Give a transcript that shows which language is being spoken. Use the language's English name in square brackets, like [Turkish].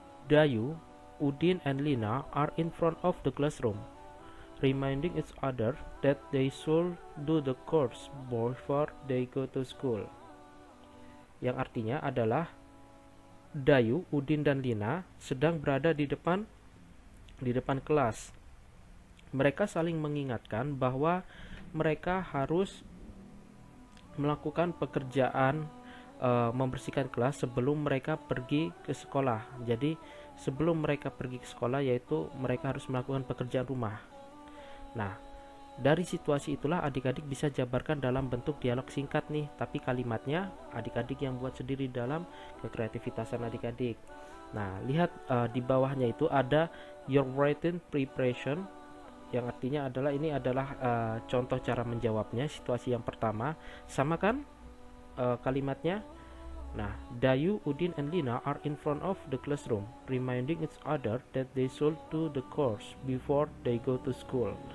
[English] Dayu, Udin and Lina are in front of the classroom, reminding each other that they should do the course before they go to school. [Indonesian] Yang artinya adalah Dayu, Udin dan Lina sedang berada di depan kelas. Mereka saling mengingatkan bahwa mereka harus melakukan pekerjaan membersihkan kelas sebelum mereka pergi ke sekolah. Jadi sebelum mereka pergi ke sekolah, yaitu mereka harus melakukan pekerjaan rumah. Nah, dari situasi itulah adik-adik bisa jabarkan dalam bentuk dialog singkat nih, tapi kalimatnya adik-adik yang buat sendiri dalam kekreativitasan adik-adik. Nah, lihat di bawahnya itu ada [English] your written preparation, [Indonesian] yang artinya adalah ini adalah contoh cara menjawabnya situasi yang pertama. Sama kan kalimatnya? [English] Nah, Dayu, Udin, and Lina are in front of the classroom, reminding each other that they should do the course before they go to school.